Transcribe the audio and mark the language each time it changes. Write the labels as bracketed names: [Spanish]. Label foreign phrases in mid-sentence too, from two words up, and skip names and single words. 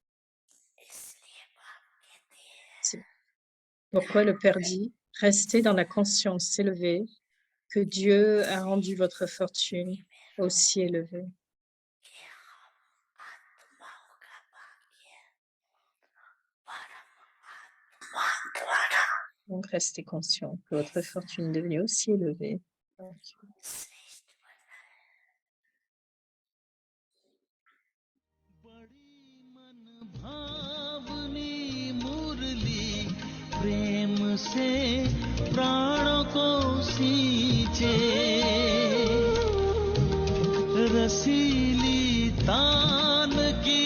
[French] C'est pourquoi le Père dit, restez dans la conscience élevée que Dieu a rendu votre fortune aussi élevée. Donc, restez conscient que votre fortune est devenue aussi élevée. [Hindi] प्रेम से प्राणों को सींचे रसीली तान की